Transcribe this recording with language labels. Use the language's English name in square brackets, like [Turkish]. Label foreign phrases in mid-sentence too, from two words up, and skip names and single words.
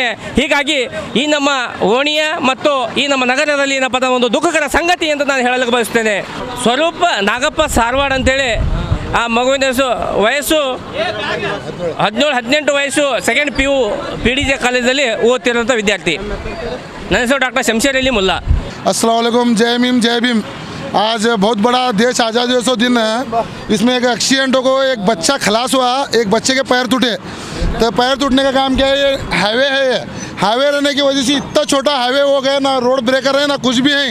[Kannada] ಹೀಗಾಗಿ ಈ ನಮ್ಮ ಓಣಿಯ ಮತ್ತು ಈ ನಮ್ಮ ನಗರದಲ್ಲಿ ಏನಪ್ಪ ಅಂದ್ರೆ ಒಂದು ದುಃಖಕರ ಸಂಗತಿ ಅಂತ ನಾನು ಹೇಳಲಿಕ್ಕೆ ಬಯಸ್ತೇನೆ. ಸ್ವರೂಪ್ ನಾಗಪ್ಪ ಸಾರವಾಡ್ ಅಂತೇಳಿ ಆ ಮಗುವಿನ ವಯಸ್ಸು 17-18 ವಯಸ್ಸು [English] second PU [Kannada] PDJ ಕಾಲೇಜಲ್ಲಿ ಓದ್ತಿರೋಂಥ ವಿದ್ಯಾರ್ಥಿ. ನನ್ನ ಹೆಸರು ಡಾಕ್ಟರ್ ಶಮಶೇರ್ ಅಲಿ ಮುಲ್ಲಾ. [Arabic] السلام عليكم, [Hindi] जय भीम। आज बहुत बड़ा देश आज़ादी दिवस दिन है। इसमें एक एक्सीडेंट को एक बच्चा खलास हुआ, एक बच्चे के पैर टूटे। तो पैर टूटने का काम क्या है, ये हाईवे है। ये हाईवे रहने की वजह से इतना छोटा हाईवे हो गया, ना [English] road breaker [Hindi] है ना कुछ भी है।